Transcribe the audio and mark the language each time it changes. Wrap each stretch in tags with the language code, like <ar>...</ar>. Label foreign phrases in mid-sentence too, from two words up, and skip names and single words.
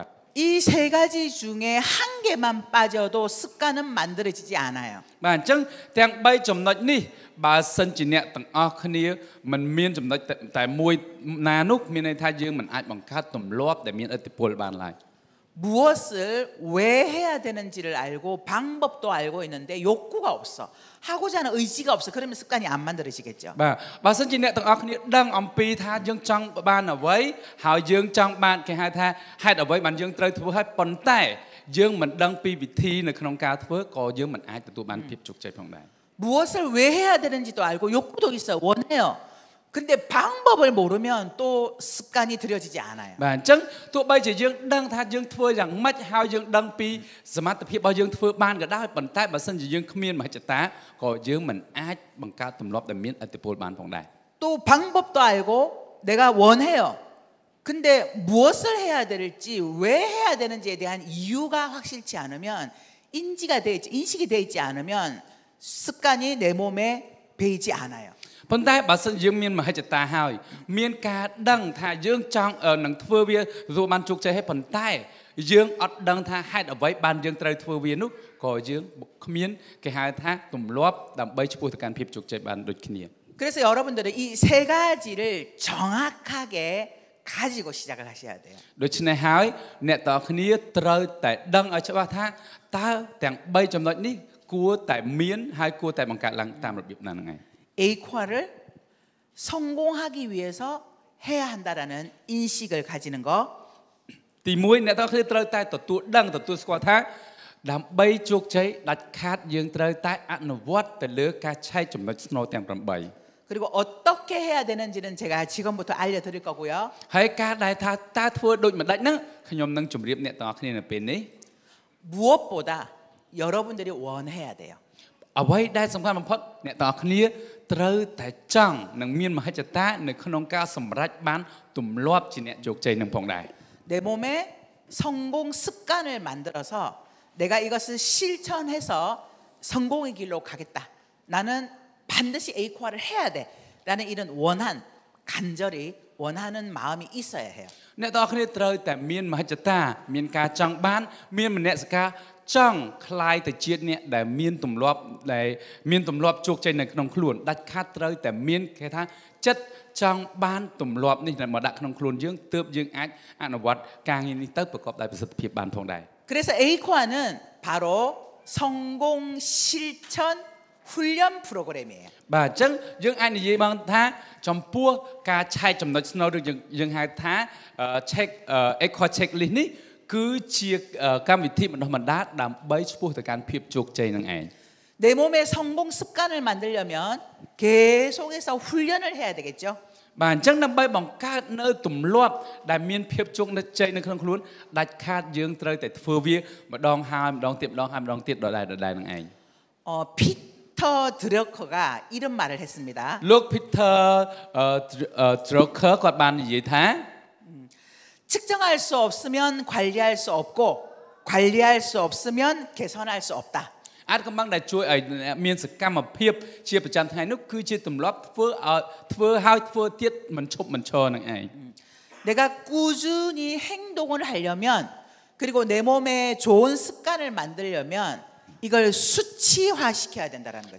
<ko>이 세 가지 중에 한 개만 빠져도 습관은 만들어지지 않아요.</ko> <km>បាទអញ្ចឹងទាំង3ចំណុចនេះបើសិនជាអ្នកទាំងអស់គ្នាមិនមានចំណុចតែមួយណានោះមានន័យថាយើងមិនអាចបង្កើតទម្លាប់ដែលមានឥទ្ធិពលបានឡើយ</km> <ko>무엇을 왜 해야 되는지를 알고 방법도 알고 있는데 욕구가 없어. 하고자 하는 의지가 없어. 그러면 습관이 안 만들어지겠죠.</ko> <km>បាទបើសិនជាអ្នកទាំងអស់គ្នាដឹងអំពីថាយើងចង់បានអ្វីហើយយើងចង់បានគេហៅថាហេតុអ្វីបានយើងត្រូវធ្វើហើយប៉ុន្តែយើងមិនដឹងពីវិធីនៅក្នុងការធ្វើក៏យើងមិនអាចទទួលបានភាពជោគជ័យផងដែរ</km> <ko>무엇을 왜 해야 되는지도 알고 욕구도 있어요. 원해요. 근데 방법을 모르면 또 습관이 들여지지 않아요.</ko> <km>បាទអញ្ចឹងទោះបីជាយើងដឹងថាយើងធ្វើយ៉ាងម៉េចហើយយើងដឹងពីសមត្ថភាពរបស់យើងធ្វើបានក៏ដោយប៉ុន្តែបើសិនជាយើងគ្មានមហិច្ឆតាក៏យើងមិនអាចបង្កើតទម្លាប់ដែលមានឥទ្ធិពលបានផងដែរ</km> <ko>또 방법도 알고 내가 원해요. 근데 무엇을 해야 될지 왜 해야 되는지에 대한 이유가 확실치 않으면 인식이 돼 있지 않으면 습관이 내 몸에 배이지 않아요.</ko> <km>ប៉ុន្តែបើសិនយើងមានមហិច្ឆតាហើយមានការដឹងថាយើងចង់នឹងធ្វើវាទទួលបានជោគជ័យហើយប៉ុន្តែយើងអត់ដឹងថាហេតុអ្វីបានយើងត្រូវធ្វើវានោះក៏យើងគ្មានគេហៅថាទម្លាប់ដើម្បីឆ្ពោះទៅកាន់ភាពជោគជ័យបានដូចគ្នា</km> <ko>그래서 여러분들은 이 세 가지를 정확하게 가지고 시작을 하셔야 돼요.</ko> <km>ដូច្នេះហើយអ្នកទាំងគ្នាត្រូវតែដឹងឲ្យច្បាស់ថាតើទាំង3ចំណុចនេះគួរតែមានហើយគួរតែបង្កើតឡើងតាមរបៀបណាហ្នឹងឯង</km> <ko>A과를 성공하기 위해서 해야 한다라는 인식을 가지는 거.</ko> <km>ទី1អ្នកទាំងគ្នាត្រូវតែទទួលដឹងទទួលស្គាល់ថាដើម្បីជោគជ័យដាច់ខាតយើងត្រូវតែអនុវត្តទៅលើការឆែកចំណុចស្នូលទាំង8</km> <ko>그리고 어떻게 해야 되는지는 제가 지금부터 알려드릴 거고요.</ko> <km>ហើយការដែលថាតើធ្វើដូចម្ដេចហ្នឹងខ្ញុំនឹងជម្រាបអ្នកទាំងអស់គ្នានៅពេលនេះ</km> <ko>무엇보다 여러분들이 원해야 돼요.</ko> <km>អ្វីដែលសំខាន់បំផុតអ្នកទាំងអស់គ្នាត្រូវតែចង់នឹងមានមហិច្ឆតានៅក្នុងការសម្រេចបានទម្លាប់ជាអ្នកជោគជ័យនឹងផងដែរ</km> <ko>내 몸에 성공 습관을 만들어서 내가 이것을 실천해서 성공의 길로 가겠다. 나는 반드시 A과를 해야 돼. 라는 이런 간절히 원하는 마음이 있어야 해요.</ko> <km>អ្នកទាំងអស់គ្នាត្រូវតែមានមហិច្ឆតាមានការចង់បានមានមនសិការចង់คลายទៅជាអ្នកដែលមានទម្លាប់ជោគជ័យនៅក្នុងខ្លួនដាច់ខាតត្រូវតែមានគេថាចិត្តចង់បានទម្លាប់នេះមកដាក់ក្នុងខ្លួនយើងទើបយើងអាចអនុវត្តការងារនេះទៅប្រកបដោយប្រសិទ្ធភាពបានផងដែរ</km> <ko>그래서 A과는 바로 성공 실천 훈련 프로그램이에요.</ko> <km>បាទអញ្ចឹងយើងអាចនិយាយបានថាចំពោះការឆែកចំណុចស្នូលឬយើងហៅថា</km> <en>check Equa checklist</en> <km>នេះគឺជាកម្មវិធីបណ្ដុះបណ្ដាលដើម្បីឆ្ពោះទៅកាន់ភាពជោគជ័យនឹងឯង</km> <ko>내 몸에 성공 습관을 만들려면 계속해서 훈련을 해야 되겠죠.</ko> <km>បាទអញ្ចឹងដើម្បីបង្កើតនៅទម្លាប់ដែលមានភាពជោគជ័យនៅក្នុងខ្លួនដាច់ខាតយើងត្រូវតែធ្វើវាម្ដងហើយម្ដងទៀតម្ដងហើយម្ដងទៀតដដែលនឹងឯង</km> <ko>피터 드러커가 이런 말을 했습니다.</ko> <km>លោក Peter Drucker គាត់បាននិយាយថា</km> <ko>측정할 수 없으면 관리할 수 없고 관리할 수 없으면 개선할 수 없다.</ko> <km>អាចកំបាំងដែលជួយឲ្យមានសកម្មភាពជាប្រចាំថ្ងៃនោះគឺជាទម្លាប់ធ្វើហើយធ្វើទៀតមិនឈប់មិនឈរនឹងឯង</km> <ko>내가 꾸준히 행동을 하려면 그리고 내 몸에 좋은 습관을 만들려면 이걸 수치화시켜야 된다는 거죠.</ko>